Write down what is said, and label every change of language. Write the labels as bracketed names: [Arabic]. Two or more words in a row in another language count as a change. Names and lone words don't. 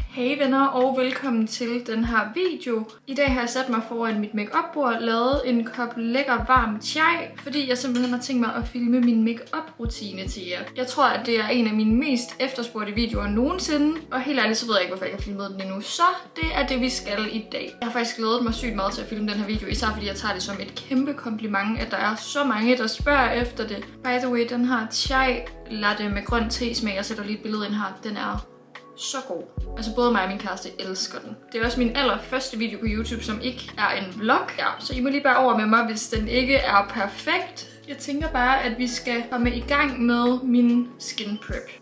[Danish] Hey venner og velkommen til den her video. I dag har jeg sat mig foran mit make-up-bord, lavet en kop lækker varm chai, fordi jeg simpelthen har tænkt mig at filme min make-up-rutine til jer. Jeg tror, at det er en af mine mest efterspurgte videoer nogensinde, og helt ærligt så ved jeg ikke, hvorfor jeg ikke har filmet den endnu. Så det er det, vi skal i dag. Jeg har faktisk glædet mig sygt meget til at filme den her video, især fordi jeg tager det som et kæmpe kompliment, at der er så mange, der spørger efter det. [English] By the way, [Danish] den her chai latte med grøn te-smag, jeg sætter lige et billede ind her, den er så god. Altså både mig og min kæreste elsker den. Det er også min allerførste video på YouTube, som ikke er en vlog. Ja, så I må lige bære over med mig, hvis den ikke er perfekt. Jeg tænker bare, at vi skal komme i gang med min [English] skin prep.